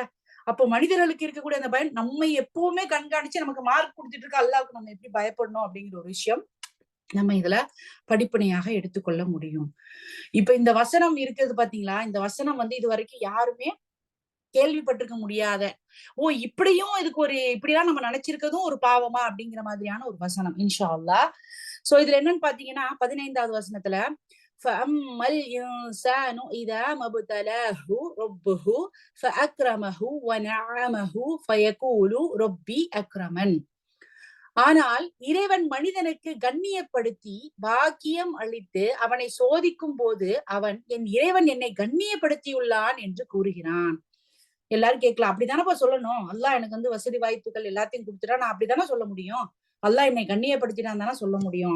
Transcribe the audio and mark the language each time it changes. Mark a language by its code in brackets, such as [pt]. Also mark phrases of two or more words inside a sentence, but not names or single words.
[ta] அப்போ மனிதர்களுக்கு இருக்கக்கூடிய அந்த பயம் நம்ம எப்பவுமே கண்காணிச்சு நமக்கு மார்க் கொடுத்துட்டு இருக்க அல்லாவுக்கு நம்ம எப்படி பயப்படணும் அப்படிங்கிற ஒரு விஷயம் நம்ம இதுல படிப்பனையாக எடுத்துக்கொள்ள முடியும். இப்ப இந்த வசனம் இருக்கிறது பாத்தீங்களா, இந்த வசனம் வந்து இது வரைக்கும் யாருமே கேள்விப்பட்டிருக்க முடியாத, ஓ இப்படியும் இதுக்கு ஒரு இப்படிலாம் நம்ம நினைச்சிருக்கதும் ஒரு பாவமா அப்படிங்கிற மாதிரியான ஒரு வசனம் [ar] إن شاء الله. [ta] சோ இதுல என்னன்னு பாத்தீங்கன்னா 15வது வசனத்துல [ar] فأما الإنسان إذا ما ابتلاه ربه فأكرمه ونعمه فيقول ربي أكرمن. [ta] ஆனால் இறைவன் மனிதனுக்கு கண்ணியப்படுத்தி பாக்கியம் அளித்து அவனை சோதிக்கும் போது அவன் என் இறைவன் என்னை கண்ணியப்படுத்தியுள்ளான் என்று கூறுகிறான். எல்லாரும் கேட்கலாம், அப்படித்தானப்பா சொல்லணும், அல்லாஹ் எனக்கு வந்து வசதி வாய்ப்புகள் எல்லாத்தையும் கொடுத்துட்டா நான் அப்படித்தானே சொல்ல முடியும், அல்லாஹ் என்னை கண்ணியப்படுத்தினான் தானே சொல்ல முடியும்.